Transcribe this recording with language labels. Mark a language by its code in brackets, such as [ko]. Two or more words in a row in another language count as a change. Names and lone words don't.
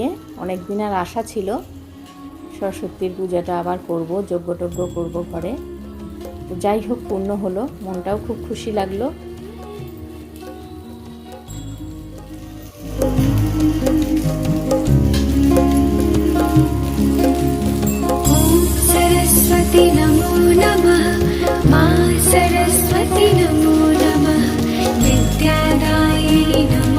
[bn] অনেক দিনের আশা ছিল সরস্বতীর পূজাটা আবার করব, যজ্ঞ করব ঘরে। তো যাই হোক, পূর্ণ হলো, মনটাও খুব খুশি লাগলো। [sa] सरस्वती नमो नमः, मा सरस्वती नमो नमः, विद्यादायिनी नमो